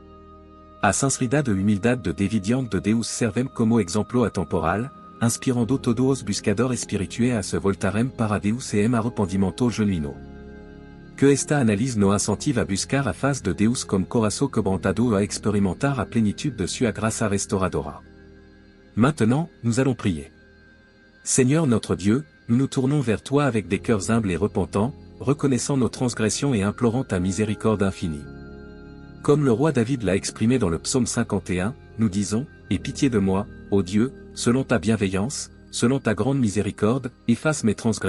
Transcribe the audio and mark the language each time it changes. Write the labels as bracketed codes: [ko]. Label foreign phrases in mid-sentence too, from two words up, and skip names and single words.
[pt] A sinceridade e humildade de Devi diante de Deus servem como exemplo atemporal, inspirando todos os buscadores espirituais a se voltarem para Deus e em arrependimento genuíno. Que esta analise nos incentive a buscar a face de Deus comme coração quebrantado e a experimentar a plénitude de sua graça restauradora. [fr] Maintenant, nous allons prier. Seigneur notre Dieu, nous nous tournons vers toi avec des cœurs humbles et repentants, reconnaissant nos transgressions et implorant ta miséricorde infinie. Comme le roi David l'a exprimé dans le psaume 51, nous disons, « Aie pitié de moi, ô Dieu, selon ta bienveillance, selon ta grande miséricorde, efface mes transgressions.